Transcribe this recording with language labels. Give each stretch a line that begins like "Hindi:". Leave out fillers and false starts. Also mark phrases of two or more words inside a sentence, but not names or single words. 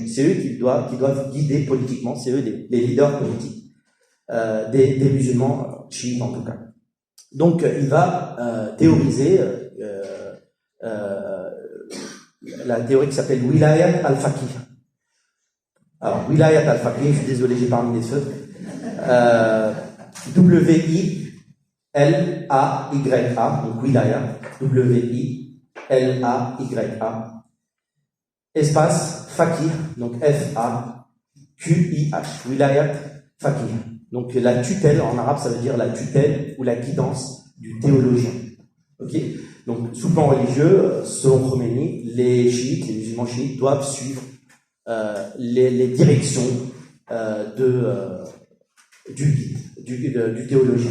French: C'est eux qui doivent guider politiquement, c'est eux les leaders politiques des musulmans chiites en tout cas. Donc il va théoriser la théorie qui s'appelle
Arabic: ولاية الفقيه.
French: Alors,
Arabic: ولاية الفقيه,
French: je suis désolé, j'ai pas mis les feux. W-I-L-A-Y-A, donc Wilayat, W-I-L-A-Y-A, espace Faqih, donc F-A-Q-I-H,
Arabic: ولاية فقيه.
French: Donc la tutelle, en arabe, ça veut dire la tutelle ou la guidance du théologien. Ok ? Donc, sous le plan religieux, selon Khomeini, les chiites, les musulmans chiites, doivent suivre les directions du théologien.